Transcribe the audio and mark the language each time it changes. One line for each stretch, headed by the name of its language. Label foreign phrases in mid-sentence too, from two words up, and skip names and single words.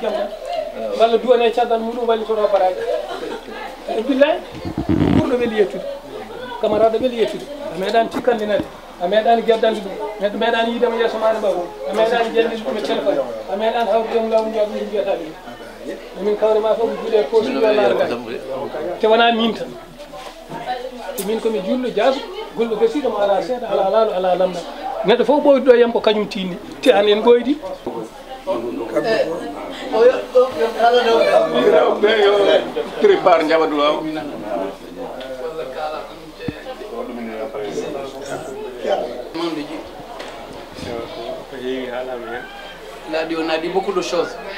Fula: jam tan walla duwane e caggal muɗum walli koto baraji e billahi guurɗo weeli yettude camarade weeli yettude a meeɗani tikkandinade a meeɗani gueddande ɗum meeɗani yidema yeeso maɗa ɓa a meeɗani jellide ɗum e téléphone a meeɗani hawrdemo lawol jaa ɗum mbiyata ɗum emin kawrema fof juuɗe poche yo laarga te wona min tan te min komi julɗo jaago golɗo gasiɗo mo ala seeɗa ala laalo ala lamɗam neɗɗo fof ɓoyduɗo e yam ko kañum tinni te an en ɓoydi
Wolof: prépare njabadu waaw
French: Il a dit, on a dit beaucoup de choses.